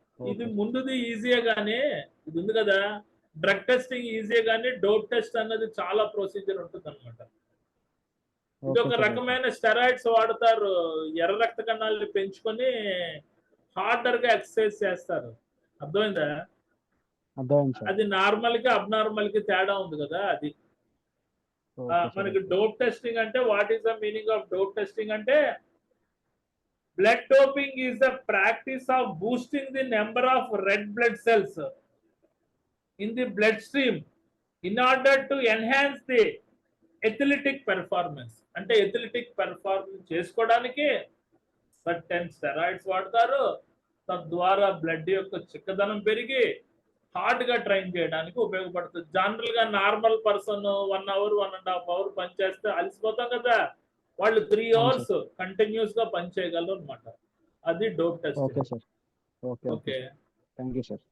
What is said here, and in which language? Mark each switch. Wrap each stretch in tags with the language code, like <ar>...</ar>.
<te>ఇది ముందుది ఈజీయే గానీ, ఇది ఉంది కదా డ్రగ్ టెస్టింగ్ ఈజీయే గానీ, డోప్ టెస్ట్ అన్నది చాలా ప్రొసీజర్ ఉంటుంది అనమాట. ఇది ఒక రకమైన స్టెరాయిడ్స్ వాడతారు, ఎర్ర రక్త కణాలని పెంచుకొని హార్డర్ గా ఎక్సర్సైజ్ చేస్తారు. అర్థమైందా? అది నార్మల్ కి అబ్నార్మల్ కి తేడా ఉంది కదా. అది మనకి డోప్ టెస్టింగ్ అంటే,</te> <en>What is the meaning of dope testing అంటే, blood doping is the practice of boosting the number of red blood cells in the bloodstream in order to enhance the athletic performance.</en> <te>అంటే athletic performance చేసుకోవడానికి certain steroids వాడతారు. తద్వారా blood యొక్క చిక్కదనం పెరిగి hard గా train చేయడానికి ఉపయోగపడుతుంది. జనరల్ గా నార్మల్ పర్సన్ 1 అవర్ 1.5 అవర్ పనిచేస్తే అలసిపోతాం కదా, వాళ్ళు 3 అవర్స్ కంటిన్యూస్ గా పనిచేయగలరు అనమాట. అది dope test.</te> <en>Okay sir, okay, thank you sir.</en>